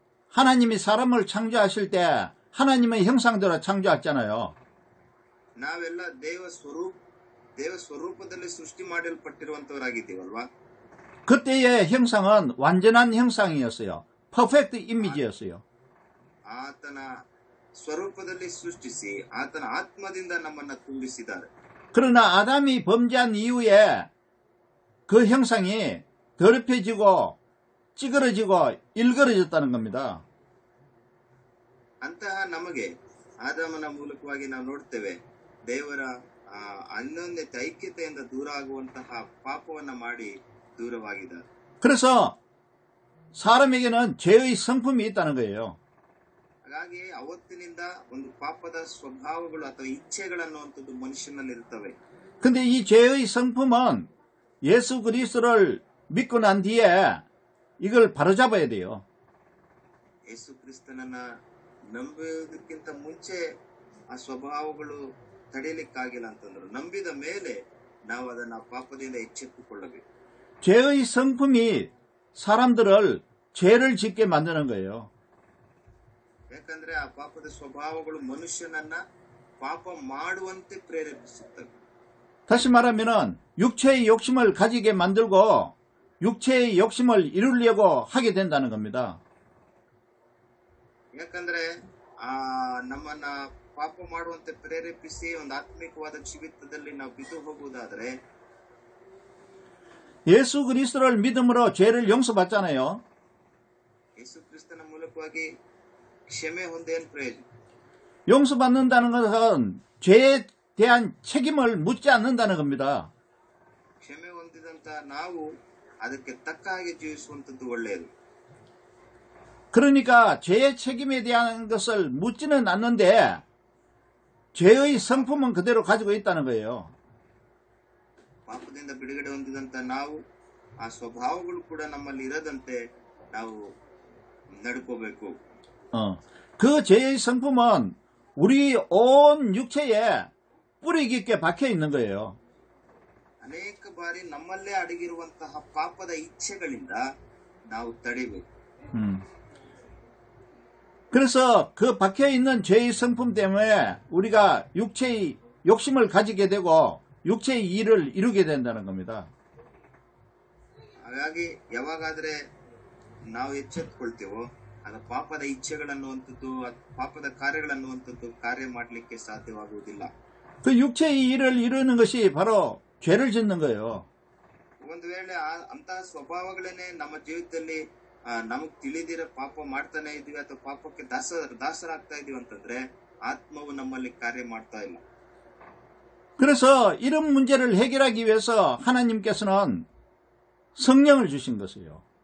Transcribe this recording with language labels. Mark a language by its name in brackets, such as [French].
[Korean] 하나님이 사람을 창조하실 때 하나님의 형상대로 창조했잖아요. [Kannada] ನಾವೆಲ್ಲ ದೇವ ಸ್ವರೂಪದಲ್ಲಿ ಸೃಷ್ಟಿ ಮಾಡಲ್ಪಟ್ಟಿರುವಂತವರಾಗಿದ್ದೀವಲ್ವಾ? [Korean] 그때의 형상은 완전한 형상이었어요. [English] 퍼펙트 이미지였어요. [Kannada] ಆತನ ಸ್ವರೂಪದಲ್ಲಿ ಸೃಷ್ಟಿಸಿ ಆತನ ಆತ್ಮದಿಂದ ನಮ್ಮನ್ನ ತುಂಬಿಸಿದ್ದಾರೆ. [Korean] 그러나 아담이 범죄한 이후에 그 형상이 더럽혀지고 찌그러지고 일그러졌다는 겁니다. [Kannada] ಅಂತಹ ನಮಗೆ ಆದಾಮನ ಮೂಲಕವಾಗಿ ನಾವು ನೋಡ್ತೇವೆ, ದೇವರ ಅನ್ಯೋನ್ಯತೆ ಐಕ್ಯತೆಯಿಂದ ದೂರ ಆಗುವಂತಹ ಪಾಪವನ್ನ ಮಾಡಿ ದೂರವಾಗಿದ್ದಾರೆ. [Korean] 그래서 사람에게는 죄의 성품이 있다는 거예요. [Kannada] ಹಾಗಾಗಿ ಅವತ್ತಿನಿಂದ ಒಂದು ಪಾಪದ ಸ್ವಭಾವಗಳು ಅಥವಾ ಇಚ್ಛೆಗಳನ್ನುವಂಥದ್ದು ಮನುಷ್ಯನಲ್ಲಿ ಇರ್ತವೆ. [Korean] 근데 이 죄의 성품은 예수 그리스도를 믿고 난 뒤에 이걸 바로잡아야 돼요. [Kannada] ಯೇಸು ಕ್ರಿಸ್ತನನ್ನ ನಂಬುವುದಕ್ಕಿಂತ ಮುಂಚೆ ಆ ಸ್ವಭಾವಗಳು ತಡೆಯಲಿಕ್ಕಾಗಿಲ್ಲ ಅಂತಂದ್ರು, ನಂಬಿದ ಮೇಲೆ ನಾವು ಅದನ್ನ ಪಾಪದಿಂದ ಎಚ್ಚೆತ್ತುಕೊಳ್ಳಬೇಕು. [Korean] 죄의 성품이 사람들을 죄를 짓게 만드는 거예요. [Kannada] ಯಾಕಂದ್ರೆ ಆ ಪಾಪದ ಸ್ವಭಾವಗಳು ಮನುಷ್ಯನನ್ನ ಪಾಪ ಮಾಡುವಂತೆ ಪ್ರೇರೇಪಿಸುತ್ತವೆ. [Korean] 다시 말하면은 육체의 욕심을 가지게 만들고 육체의 욕심을 이루려고 하게 된다는 겁니다. [Kannada] ಯಾಕಂದ್ರೆ ನಮ್ಮನ್ನ ಪಾಪ ಮಾಡುವಂತೆ ಪ್ರೇರೇಪಿಸಿ ಒಂದು ಆತ್ಮಿಕವಾದ ಜೀವಿತದಲ್ಲಿ ನಾವು ಬಿದ್ದು ಹೋಗುವುದಾದ್ರೆ, [Korean] 예수 그리스도를 믿음으로 죄를 용서받잖아요. [Kannada] ಯೇಸು ಕ್ರಿಸ್ತನ ಮೂಲಕವಾಗಿ ಕ್ಷಮೆ ಹೊಂದೇನ್ ಪ್ರಯೋಜನ? [Korean] 용서받는다는 것은 죄에 대한 책임을 묻지 않는다는 겁니다. [Kannada] ಕ್ಷಮೆ ಹೊಂದಿದಂತ ನಾವು ಅದಕ್ಕೆ ತಕ್ಕ ಹಾಗೆ ಜೀವಿಸುವಂತದ್ದು ಒಳ್ಳೆಯದು. [Korean] 그러니까 죄의 책임에 대한 것을 묻지는 않는데 죄의 성품은 그대로 가지고 있다는 거예요. [Kannada] ಪಾಪದಿಂದ ಬಿಡುಗಡೆ ಹೊಂದಿದಂತ ನಾವು ಆ ಸ್ವಭಾವಗಳು ಕೂಡ ನಮ್ಮಲ್ಲಿ ಇರದಂತೆ ನಾವು ನಡ್ಕೋಬೇಕು. [Korean] 그 죄의 성품은 우리 온 육체에 뿌리 깊게 박혀 있는 거예요. [Kannada] ಅನೇಕ ಬಾರಿ ನಮ್ಮಲ್ಲೇ ಅಡಗಿರುವಂತಹ ಪಾಪದ ಇಚ್ಛೆಗಳಿಂದ ನಾವು ತಡಿಬೇಕು. [Korean] 그래서 그 박혀 있는 죄의 성품 때문에 우리가 육체의 욕심을 가지게 되고 육체의 일을 이루게 된다는 겁니다. [Kannada] ಹಾಗಾಗಿ ಯಾವಾಗಾದ್ರೆ ನಾವು ಎಚ್ಚೆತ್ತುಕೊಳ್ತೇವೋ ಆಗ ಪಾಪದ ಇಚ್ಛೆಗಳನ್ನುವಂಥದ್ದು, ಪಾಪದ ಕಾರ್ಯಗಳನ್ನುವಂಥದ್ದು ಕಾರ್ಯ ಮಾಡಲಿಕ್ಕೆ ಸಾಧ್ಯವಾಗುವುದಿಲ್ಲ. [Korean] 그 육체의 일을 이루는 것이 바로 죄를 짓는 거예요. [Kannada] ಒಂದು ವೇಳೆ ಅಂತಹ ಸ್ವಭಾವಗಳೇನೆ ನಮ್ಮ ಜೀವಿತದಲ್ಲಿ ನಮಗ್ ತಿಳಿದಿರೋ ಪಾಪ ಮಾಡ್ತಾನೆ ಇದೀವಿ ಅಥವಾ ಪಾಪಕ್ಕೆ ದಾಸರಾಗ್ತಾ ಇದೀವಿ ಅಂತಂದ್ರೆ ಆತ್ಮವು ನಮ್ಮಲ್ಲಿ ಕಾರ್ಯ ಮಾಡ್ತಾ ಇಲ್ಲ. [Korean] 그래서 이런 문제를 해결하기 위해서 하나님께서는 성령을 주신 것이에요.